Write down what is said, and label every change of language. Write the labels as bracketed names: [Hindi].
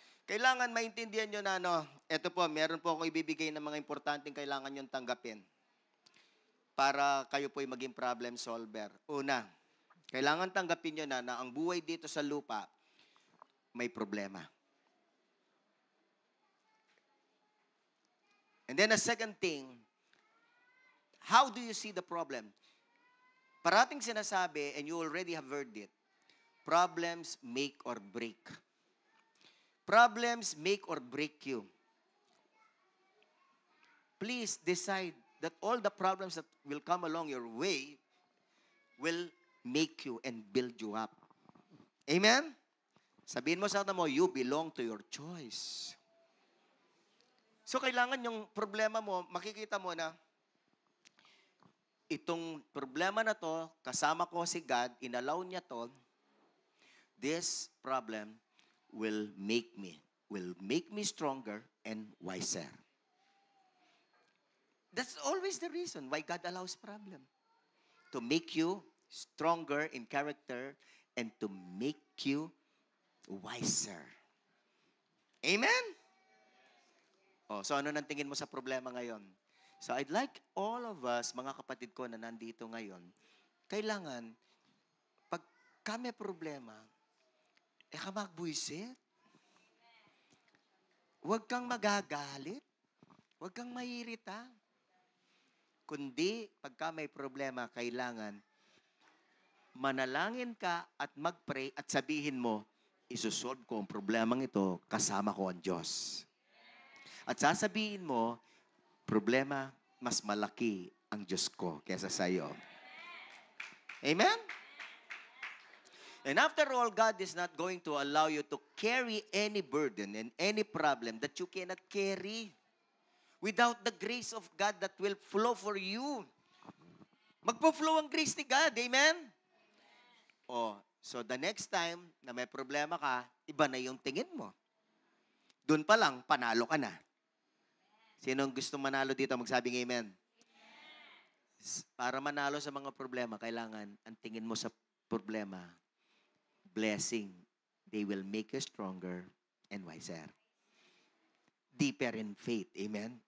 [Filipino] Kailangan maintindihan nyo na, eto po, meron po akong ibibigay ng mga importanteng kailangan nyo tanggapin para kayo po'y maging problem solver. Una, kailangan tanggapin nyo na ang buhay dito sa lupa may problema. [English] And then the second thing, how do you see the problem? [Filipino] Parating sinasabi, [English] and you already have heard it, problems make or break. Problems make or break you. Please decide that all the problems that will come along your way will make you and build you up. Amen? [Filipino] Sabihin mo sa mo, [English] you belong to your choice. [Filipino] So, kailangan yung problema mo, makikita mo na itong problema na to, kasama ko si God, inallow niya to, [English] this problem will make me stronger and wiser. That's always the reason why God allows problem. To make you stronger in character and to make you wiser. Amen? [Filipino] So ano nang tingin mo sa problema ngayon? [English] So I'd like all of us, [Filipino] mga kapatid ko na nandito ngayon, kailangan, pag may problema, ka magbuisit. Huwag kang magagalit. Huwag kang mairita. Kundi, pagka may problema, kailangan manalangin ka at mag-pray at sabihin mo, isusolve ko ang problemang ito, kasama ko ang Diyos. At sasabihin mo, problema, mas malaki ang Diyos ko kesa sa iyo. Amen? [English] And after all, God is not going to allow you to carry any burden and any problem that you cannot carry without the grace of God that will flow for you. [Filipino] Magpo-flow ang grace ni God. Amen? [English] So the next time [Filipino] na may problema ka, iba na yung tingin mo. Doon pa lang, panalo ka na. Sinong gusto manalo dito, magsabing amen. Para manalo sa mga problema, kailangan ang tingin mo sa problema, blessing. [English] They will make you stronger and wiser. Deeper in faith. [Filipino] Amen?